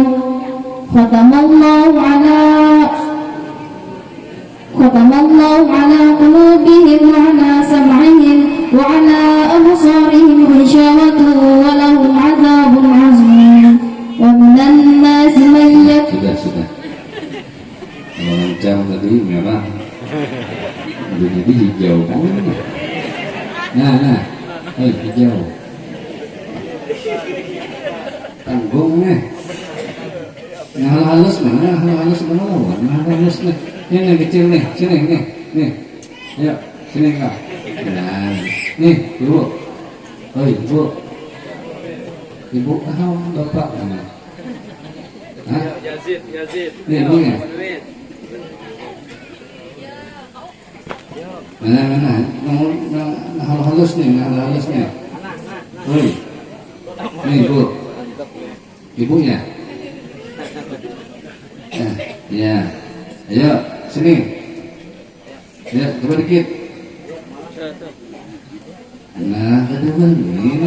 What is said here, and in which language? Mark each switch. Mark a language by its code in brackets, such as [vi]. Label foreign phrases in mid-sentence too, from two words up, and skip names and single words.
[ar] خَتَمَ اللَّهُ عَلَىٰ قُلُوبِهِمْ وَعَلَىٰ سَمْعِهِمْ وَعَلَىٰ أَبْصَارِهِمْ غِشَاوَةٌ وَلَهُمْ عَذَابٌ عَظِيمٌ. وَمِنَ النَّاسِ مَنْ sudah. [id] Kalau lancar tadi merah. Jadi hijau kan? Nah, hijau. Tanggung nih. Nah halus mana lawan? Nah halus nih. Ini kecil nih, sini nih. Ayo, sini kak. Nah, nih ibu. Ibu bapak mana? Hah? Yazid. Nih. Mana? Halus nih. Oi. Nih, Bu. Ibunya. Ya. Ayo, sini. Ya, coba dikit. Nah, ada begini.